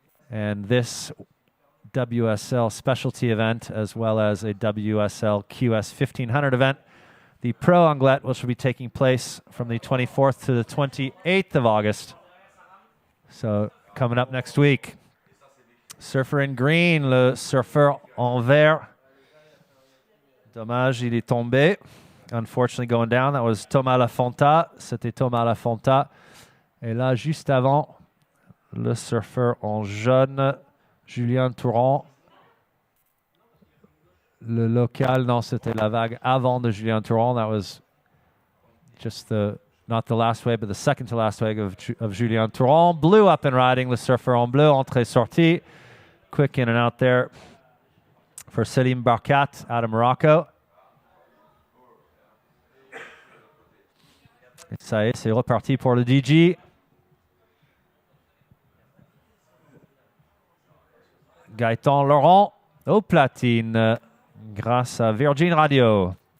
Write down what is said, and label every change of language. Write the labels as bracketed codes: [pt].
[en] And this WSL specialty event, as well as a WSL QS 1500 event, the Pro Anglet, which will be taking place from the 24th to the 28th of August. So coming up next week. Surfer in green, le surfeur en vert. Dommage, il est tombé. Unfortunately going down, that was Thomas Lafonta. [fr] C'était Thomas Lafonta. Et là, juste avant, le surfeur en jaune, Julien Touron. Le local, non, c'était la vague avant de Julien Touron. [en] That was just not the last wave, but the second to last wave of Julien Touron. Blue up and riding, le surfeur en bleu, entrée-sortie. Quick in and out there for Selim Barkat out of Morocco. [fr] Et ça y est, c'est reparti pour le DJ. Gaëtan Laurent au platine grâce à Virgin Radio.